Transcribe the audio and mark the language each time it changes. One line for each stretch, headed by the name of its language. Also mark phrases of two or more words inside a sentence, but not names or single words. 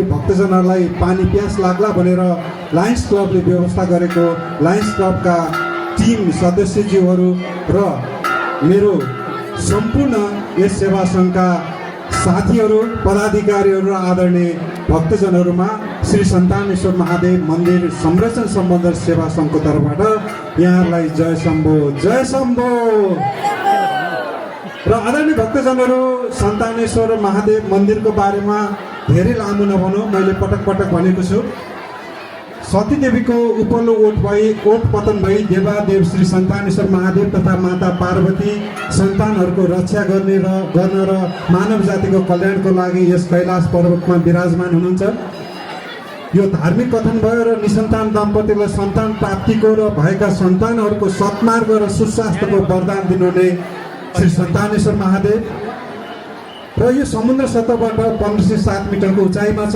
Nepali: भक्तजनहरूलाई पानी प्यास लाग्ला भनेर लायन्स क्लबले व्यवस्था गरेको लायन्स क्लबका टिम सदस्यज्यूहरू र मेरो सम्पूर्ण यस सेवा सङ्घका साथीहरू, पदाधिकारीहरू र आदरणीय भक्तजनहरूमा श्री सन्तानेश्वर महादेव मन्दिर संरक्षण सम्बन्धन सेवा सङ्घको तर्फबाट यहाँहरूलाई जय शम्भो, जय शम्भो। र आदरणीय भक्तजनहरू, सन्तानेश्वर महादेव मन्दिरको बारेमा धेरै लामो नभनौँ, मैले पटक पटक भनेको छु। सतीदेवीको उपल्लो ओठ पतन भई देवादेव श्री सन्तानेश्वर महादेव तथा माता पार्वती सन्तानहरूको रक्षा गर्न र मानव जातिको कल्याणको लागि यस कैलाश पर्वतमा विराजमान हुनुहुन्छ। यो धार्मिक कथन भयो र निसन्तान दम्पतिलाई सन्तान प्राप्तिको र भएका सन्तानहरूको सत्मार्ग र सुस्वास्थ्यको वरदान दिनुहुने श्री सन्तानेश्वर महादेव र यो समुद्र सतहबाट 1507 मिटरको उचाइमा छ।